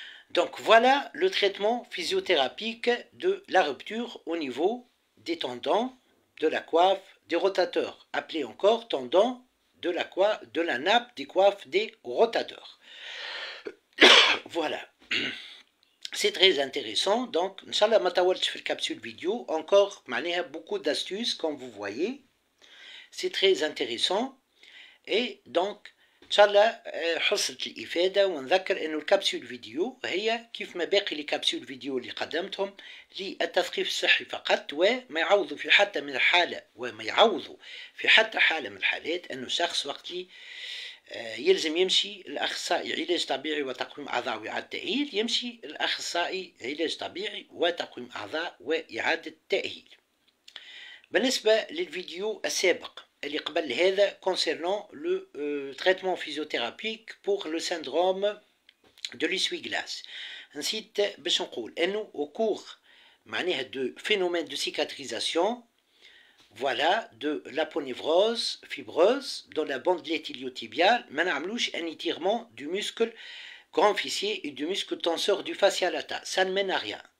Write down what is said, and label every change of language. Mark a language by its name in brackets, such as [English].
[French] Donc voilà le traitement physiothérapique de la rupture au niveau des tendons, de la coiffe, des rotateurs, appelé encore tendons de la nappe des coiffes des rotateurs. Voilà. C'est très intéressant. Donc, Inch'Allah, [Arabic] ma tawalch fil [French] capsule vidéo, encore beaucoup d'astuces, comme vous voyez. C'est très intéressant. Et donc, [Arabic] Inch'Allah, حصلت الإفادة ونذكر إنه الكبسول فيديو هي كيف ما باقي الكبسول فيديو اللي قدمتهم للتثقيف الصحي فقط وما يعوضوا في حتى من الحالة وما يعوضوا في حتى حالة من الحالات إنه شخص وقت لي يلزم يمشي الأخصائي علاج طبيعي وتقويم أعضاء وإعادة تأهيل يمشي الأخصائي علاج طبيعي وتقويم أعضاء وإعادة تأهيل. بالنسبة للفيديو السابق اللي قبل هذا [French] concernant le traitement physiothérapique pour le syndrome de l'essuie-glace [Arabic] نسيت باش نقول انه [French] au cours [Arabic] معناها [French] de phénomène de cicatrisation voilà de l'aponévrose fibreuse dans la bandelette iliotibiale [Arabic] ما نعملوش [French] un étirement du muscle grand fessier et du muscle tenseur du fascia lata, ça ne mène à rien.